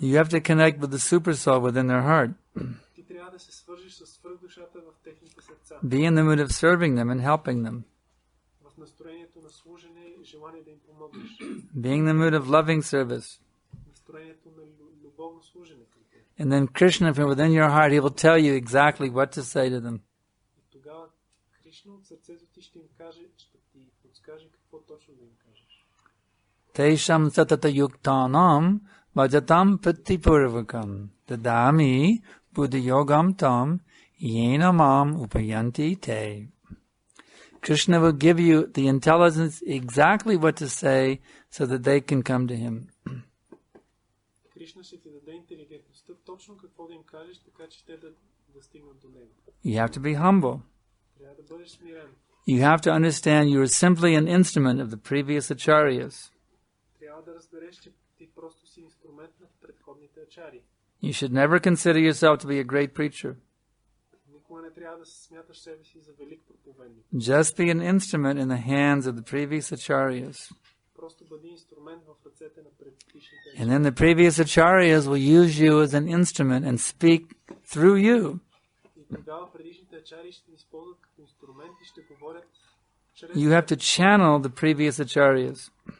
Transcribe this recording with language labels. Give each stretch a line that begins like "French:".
English: You have to connect with the super soul within their heart.
Bulgarian: Ти трябва да се свържиш с свръхдушата в техните сърца.
English: Be in the mood of serving them and helping them.
Bulgarian: В настроението на служене и желание да им помогнеш.
English: Being in the mood of loving service.
Bulgarian: Настроението на любовно служене към тях.
English: And then Krishna from within your heart, he will tell you exactly what to say to them.
Bulgarian: И тогава Кришна от сърцето ти ще им каже, ще ти подскаже какво точно да им кажеш.
Sanskrit: Tesham satata yuktanam vajatam pratipurvakam dadami buddhayogam tam yenamam upayanti te.
English: Krishna will give you the intelligence exactly what to say so that they can come to him.
Bulgarian: Кришна ще ти даде интелигентността точно какво да им кажеш, така че те да стигнат до него.
English: You have to be humble.
Bulgarian: Трябва да бъдеш смирен.
English: You have to understand you are simply an instrument of the previous acharyas.
Bulgarian: Трябва да разбереш, че ти просто си инструмент на предходните ачари.
English: You should never consider yourself to be a great preacher.
Bulgarian: Никога не трябва да смяташ себе си за велик проповедник.
English: Just be an instrument in the hands of the previous acharyas.
Bulgarian: Просто бъди инструмент в ръцете на предишните ачари.
English: And then the previous acharyas will use you as an instrument and speak through you.
Bulgarian: И тогава предишните ачари ще използват като инструмент и ще говорят чрез
English: You have to channel the previous acharyas.